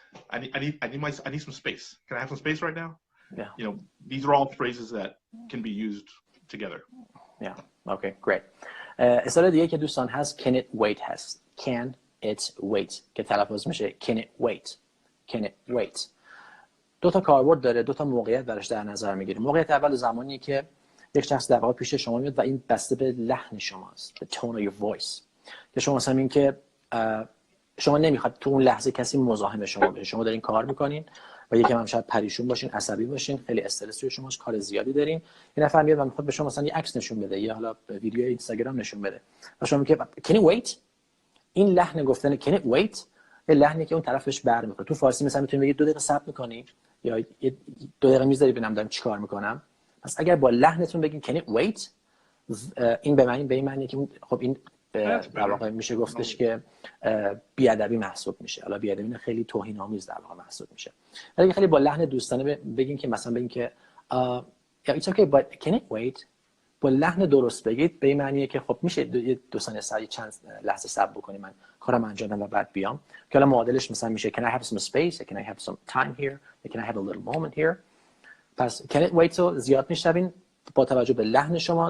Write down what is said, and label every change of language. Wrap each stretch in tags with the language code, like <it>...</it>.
<en>I need some space. Can I have some space right now?" Yeah. These are all phrases that can be used together. Yeah. Okay, great.</en> <fa>اصطلاح دیگه که دوستان هست</fa> <en>can it wait هست. Can it wait</en> <fa>که تلفظ میشه</fa> <en>can it wait. can it wait.</en> <fa>دو تا کاربرد داره، دو تا موقعیت براش در نظر میگیریم. موقعیت اول زمانی که یک شخص در واقع پیش شما میاد و این بسته به لحن شماست،</fa> <en>the tone of your voice.</en> <fa>که شما مثلا این که شما نمیخواد تو اون لحظه کسی مزاحم شما بشه، شما دارین کار میکنین و یکم هم شاید پریشون باشین، عصبی باشین، خیلی استرس روی شماست، کار زیادی دارین، یه نفر میاد و میخواد به شما مثلا یه عکس نشون بده یا حالا ویدیو اینستاگرام نشون بده و شما میگه</fa> <en>can you wait.</en> <fa>این لحن گفتن</fa> <en>can it wait</en> <fa>یه لحنی که اون طرف بهش برمیخوره. تو فارسی مثلا میتونی بگی 2 دقیقه صبر میکنی یا 2 دقیقه میذاری ببینم دارم چیکار میکنم. پس اگر با لحنتون بگین</fa> <en>can it wait</en> <fa>این به این معنی که خب این در واقع میشه گفتش که بیادبی محسوب میشه. حالا بیادبی خیلی توهین آمیز در واقع محسوب میشه. ولی خیلی با لحن دوستانه بگین که مثلا بگین که</fa> <en>it's okay but can it wait.</en> <fa>با لحن درست بگید به این معنیه که خب میشه 2 ثانیه چند لحظه صبر بکنی من کارم انجام بدم و بعد بیام. که حالا معادلش مثلا میشه</fa> <en>can I have some space, can I have some time here, can I have a little moment here.</en> <fa>پس</fa> <en>can it wait</en> <fa>رو زیاد میشنوین با توجه به لحن شما.</fa>